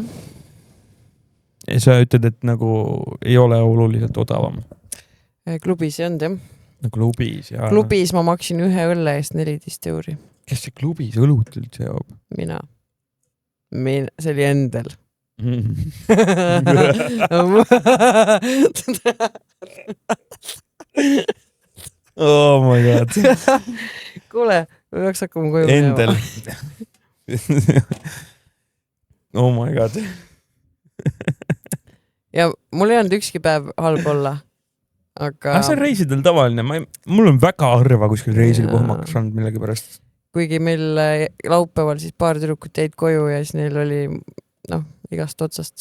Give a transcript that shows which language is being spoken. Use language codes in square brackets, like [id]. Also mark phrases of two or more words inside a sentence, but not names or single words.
[et] Ja sa ütled, et nagu ei ole oluliselt odavam. Klubis ei olnud, jah. No klubis, jaa. Klubis ma maksin 1 õlle eest 14 €. Kes see klubis õlut üldse joob? Mina. See oli Endel. [en] Oh my god. [et] Kuule, me peaks hakkama koju. Endel. [en] Oh my god. [et] Ja mul ei olnud ükski päev halb olla. Aga see on reisidel tavaline. Mul on väga harva kuskil reisil pohmakas olnud millegi pärast. Kuigi meil laupäeval siis paar tüdrukut jäid koju ja siis neil oli igast otsast.